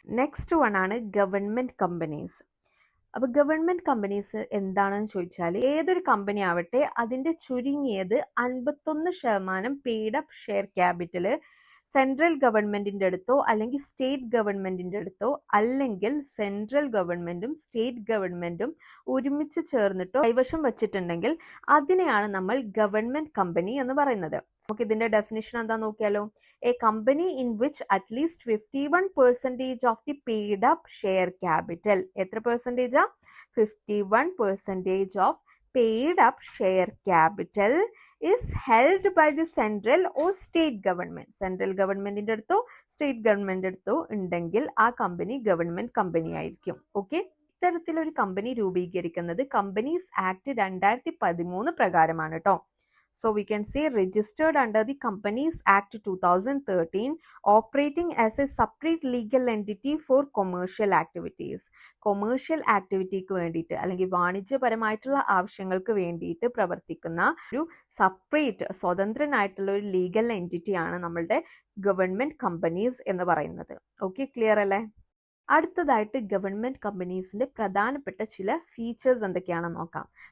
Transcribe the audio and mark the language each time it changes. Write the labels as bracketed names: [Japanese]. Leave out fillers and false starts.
[Malayalam] Next one ആണ് government companies. അപ്പൊ government companies എന്താണെന്ന് ചോദിച്ചാൽ ഏതൊരു കമ്പനി ആവട്ടെ അതിന്റെ ചുരുങ്ങിയത് 51% paid up share capital central ഗവൺമെന്റിന്റെ അടുത്തോ അല്ലെങ്കിൽ സ്റ്റേറ്റ് ഗവൺമെന്റിന്റെ അടുത്തോ അല്ലെങ്കിൽ സെൻട്രൽ ഗവൺമെന്റും സ്റ്റേറ്റ് ഗവൺമെന്റും ഒരുമിച്ച് ചേർന്നിട്ടോ കൈവശം വെച്ചിട്ടുണ്ടെങ്കിൽ അതിനെയാണ് നമ്മൾ ഗവൺമെന്റ് കമ്പനി എന്ന് പറയുന്നത്. നമുക്ക് ഇതിന്റെ ഡെഫിനിഷൻ എന്താ നോക്കിയാലോ. [English] A company in which at least 51% of the paid up share capital. [Malayalam] എത്ര പെർസെന്റേജാ? [English] 51% of paid up share capital is held by the central or state government. [Malayalam] Central ഗവൺമെന്റിന്റെ അടുത്തോ സ്റ്റേറ്റ് ഗവൺമെന്റിന്റെ അടുത്തോ ഉണ്ടെങ്കിൽ ആ കമ്പനി ഗവൺമെന്റ് കമ്പനി ആയിരിക്കും. ഓക്കെ, ഇത്തരത്തിലൊരു കമ്പനി രൂപീകരിക്കുന്നത് കമ്പനീസ് ആക്ട് 2013 പ്രകാരമാണ് കേട്ടോ. [English] So we can say registered under the Companies Act 2013, operating as a separate legal entity for commercial activities. [Malayalam] Commercial ആക്ടിവിറ്റിക്ക് വേണ്ടിയിട്ട് അല്ലെങ്കിൽ വാണിജ്യപരമായിട്ടുള്ള ആവശ്യങ്ങൾക്ക് വേണ്ടിയിട്ട് പ്രവർത്തിക്കുന്ന ഒരു സെപ്പറേറ്റ് സ്വതന്ത്രനായിട്ടുള്ള ഒരു ലീഗൽ എൻറ്റിറ്റിയാണ് നമ്മളുടെ ഗവൺമെന്റ് കമ്പനീസ് എന്ന് പറയുന്നത്. ഓക്കെ, ക്ലിയർ അല്ലേ? അടുത്തതായിട്ട് ഗവൺമെന്റ് കമ്പനീസിന്റെ പ്രധാനപ്പെട്ട ചില ഫീച്ചേഴ്സ് എന്തൊക്കെയാണെന്ന് നോക്കാം.